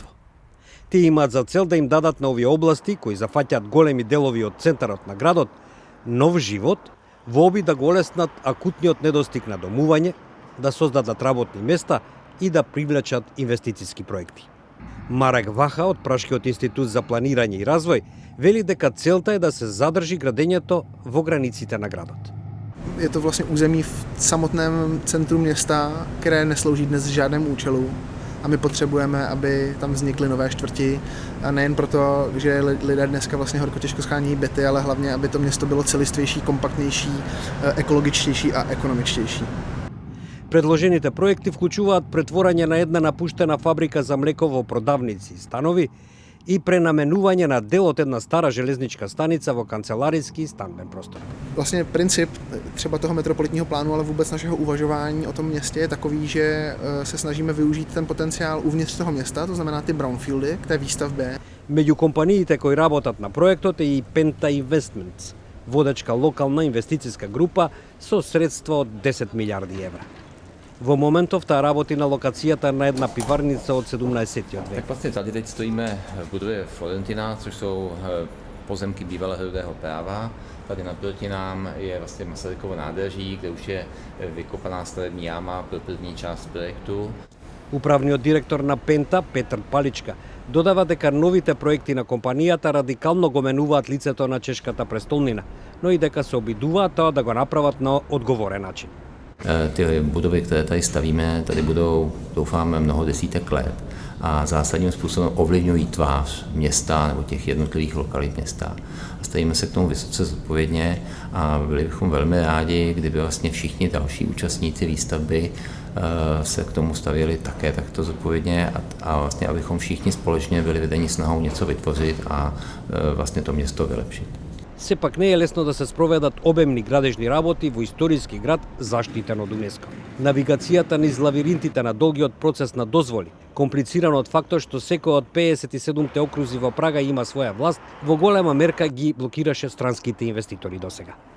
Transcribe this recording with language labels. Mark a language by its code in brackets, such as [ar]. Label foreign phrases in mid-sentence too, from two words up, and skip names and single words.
[mk] Тие имаат за цел да им дадат на овие области, кои зафаќаат големи делови од центарот на градот, нов живот, во обид да го олеснат акутниот недостиг на домување, да создадат работни места и да привлечат инвестициски проекти. Марек Ваха од Прашкиот институт за планирање и развој вели дека целта е да се задржи градењето во границите на градот. [cs] Je to vlastně území v samotném centru města, které neslouží dnes žádnému účelu. A my potřebujeme, aby tam vznikly nové čtvrti. A nejen proto, že lidé dneska vlastně horko těžko schání byty, ale hlavně, aby to město bylo celistvější, kompaktnější, ekologičtější a ekonomičtější. [mk] Предложените проекти вклучуваат претворање на една напуштена фабрика за млеко во продавници и станови и пренаменување на дел од една стара железничка станица во канцеларијски и станбен простор. [cs] Vlastně princip třeba toho metropolitního plánu, ale vůbec našeho uvažování o tom městě je takový, že se snažíme využít ten potenciál uvnitř toho města, to znamená ty brownfieldy k té výstavbě. [mk] Меѓу компаниите кои работат на проектот е и Penta Investments, водечка локална инвестициска група со средства од 10 милиарди евра. Во моментов таа работи на локацијата на една пиварница од 17. век. [cs] Tak vlastně tady teď stojíme v budově Florentina, což jsou pozemky bývalého hrubého práva. Tady naproti nám je vlastně Masarykovo nádraží, kde už je vykopaná stavební jáma pro první část projektu. [mk] Управниот директор на Пента, Петр Паличка, додава дека новите проекти на компанијата радикално го менуваат лицето на чешката престолнина, но и дека се обидуваат тоа да го направат на одговорен начин. [cs] Ty budovy, které tady stavíme, tady budou, doufáme, mnoho desítek let a zásadním způsobem ovlivňují tvář města nebo těch jednotlivých lokalit města. A stavíme se k tomu vysoce zodpovědně a byli bychom velmi rádi, kdyby vlastně všichni další účastníci výstavby se k tomu stavěli také takto zodpovědně a vlastně abychom všichni společně byli vedeni snahou něco vytvořit a vlastně to město vylepšit. [mk] Сепак не е лесно да се спроведат обемни градежни работи во историски град заштитен од УНЕСКО. Навигацијата низ лавиринтите на долгиот процес на дозволи, комплициран од фактот што секој од 57-те окрузи во Прага има своја власт, во голема мерка ги блокираше странските инвеститори досега.